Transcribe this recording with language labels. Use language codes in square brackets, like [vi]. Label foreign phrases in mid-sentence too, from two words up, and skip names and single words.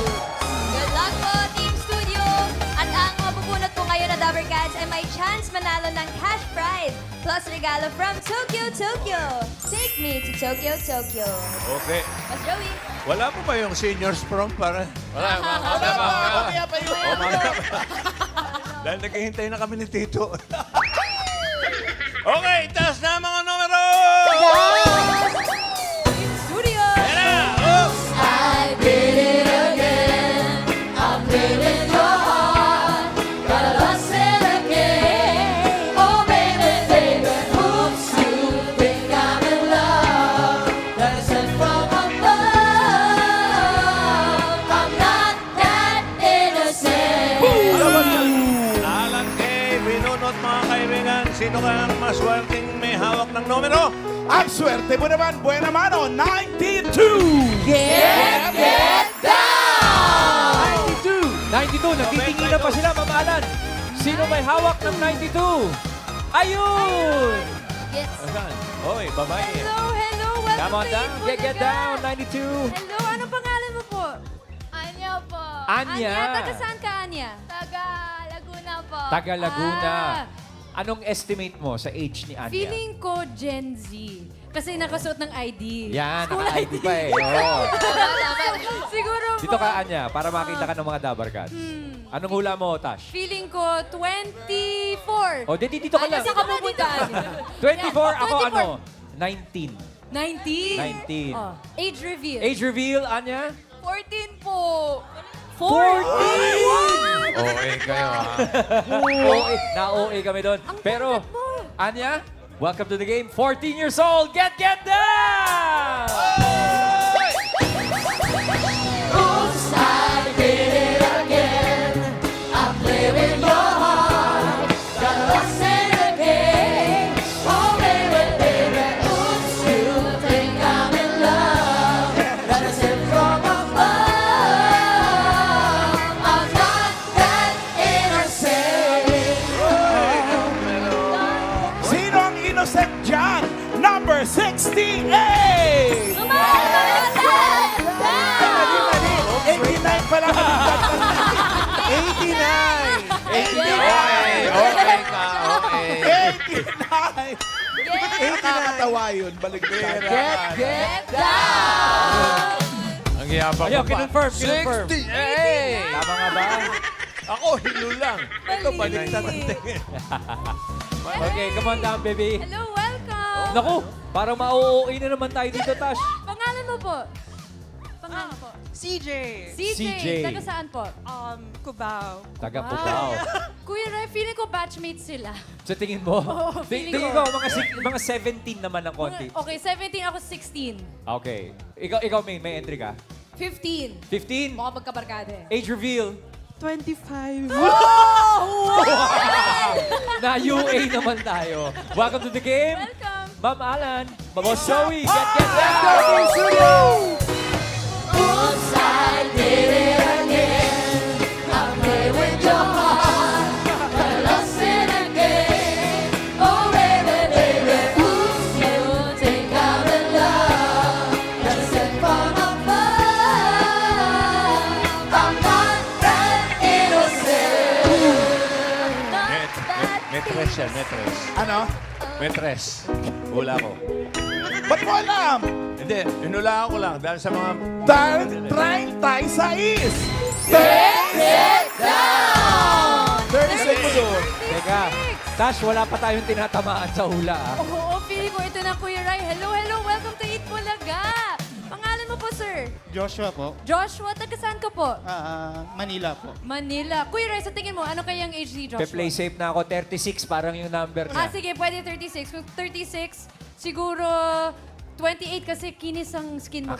[tl] Good luck po, Team Studio! At ang mabubunot po ngayon na Dabber Cats ay may chance manalo ng [en] cash prize [tl] plus regalo from Tokyo, Tokyo. [en] Take me to Tokyo, Tokyo. Okay. [tl] Mas Joey. Wala po ba yung seniors prom para? Wala, wala. Mamaya pa yun. Dahil naghihintay na kami ni Tito. Okay, taas na mga numero! Team Studio! [en] I did it again. I'm feeling your heart. Got lost in a game. Oh, baby, baby, oops, you think I'm in love. That's it from above. I'm not that innocent. [tl] Alang kay binunot mga kaibigan, sino kaya ang maswerteng may hawak ng numero? Ang swerte mo naman, buena mano, 92! [en] Get down! 92, [tl] nagtitinginan pa sila, mamalan. Sino may hawak ng 92? Ayun! Yes. Asan? Oy, babae. [en] Hello, hello, welcome Come on to down, [tl] Ipunagan. [en] get down, 92. [tl] Hello, anong pangalan mo po? Anya po. Anya. Taga saan ka, Anya? Taga Laguna po. Taga Laguna. Ah. Anong estimate mo sa age ni Anya? Feeling ko Gen Z. Kasi nakasuot ng ID. Yan, School naka-ID pa eh. Oo. Siguro Dito po. ka, Anya, para makita ka ng mga Dabber Cats. Anong hula mo, Tash? Feeling ko 24. O, dito ka lang. Saan ka pupunta, Anya? 24, ako 24. ano? 19. 19. 19. [en] Oh. Age reveal. Age reveal, Anya? [tl] 14 po. 14! Okay kayo, ha? OA, na-OA kami doon. Pero, Anya, [en] welcome to the game. 14 years old, get down! Oops, I did it again. I play with your heart. Got lost in the game. Oh, baby, baby, oops, you think I'm in love. That is it from above. I'm not that innocent. [tl] Sino ang innocent dyan? Number 68! 89 pa lang. 89! Okay ka, okay. 89! Nakakatawa yun. Balik [en] Get down! [tl] Ang yabang Ayaw, mo pa. kinonfirm. 68! Tama nga ba? Ako, hilo lang. Ito, baliktad ang tingin. [en] Okay, come on down, baby. Hello, welcome. [tl] Naku, parang ma-OOA na naman tayo dito, Tash. Pangalan mo po? Pangalan po? CJ. CJ. CJ. Taga saan po? Cubao. Taga Cubao. Kuya Ray, feeling ko batchmates sila. Sa tingin mo? Oo, feeling Tingin ko. ko, mga 17 naman ng konti. Okay, 17 ako 16. Okay. Ikaw may entry ka? 15. 15. Mukhang magkabarkada eh. [en] Age reveal. 25. [tl] Na UA naman tayo. [en] Welcome to the game. Welcome. Ma'am Alan. Boss Joey. Get down. Oops, I did it again. I play with your heart. Got lost in a game. Oh, baby, baby, oops, you think I'm in love. That's it from above. I'm not that innocent. Not that [tl] Metres yan, metres. Ano? Metres. Hula ko. Ba't mo alam? Hindi, inulaan ko lang dahil sa mga... 36. [en] 30 seconds. [tl] Teka, Tash, wala pa tayong tinatamaan sa hula, ah. Oo, feeling ko ito na Kuya Rai. [en] Hello, hello, welcome to Eat Bulaga. [tl] Pangalan mo po, sir? Joshua po. Joshua, taga saan ka po? Manila po. Manila. Kuya Rai, sa tingin mo, ano kayang age ni Joshua? [en] Pe-play safe [tl] na ako. 36, parang yung number niya. Sige, pwede 36. Kung 36, siguro 28 kasi kinis ang skin mo